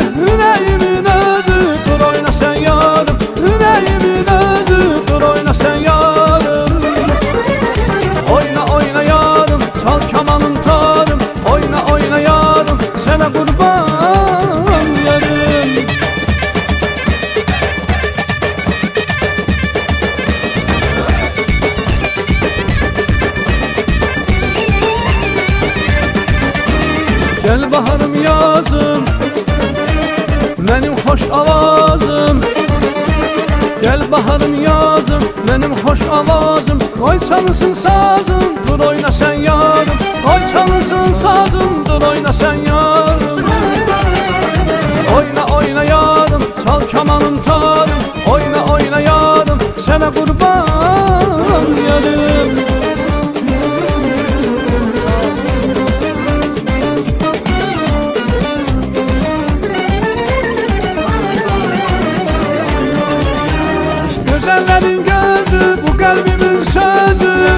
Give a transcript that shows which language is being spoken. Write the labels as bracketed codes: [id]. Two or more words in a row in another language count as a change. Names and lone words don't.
[az] Ürəyimin özü, dur oyna sən yarım. Ürəyimin özü, dur oyna sən yarım. Oyna oyna yarım, çal kamanım tarım. Oyna oyna yarım, sənə qurban yarım. [tr] Gel baharım yazım, benim hoş avazım. Gel baharım yazım, benim hoş avazım. Koy çalısın sazım, dur oyna sen yarım. Koy çalısın sazım, dur oyna sen yarım. [az] Oyna oyna yarım, çal kamanım tarım. Oyna oyna yarım, sənə qurban yarım. Gözəllərin gözü, bu qəlbimin sözü.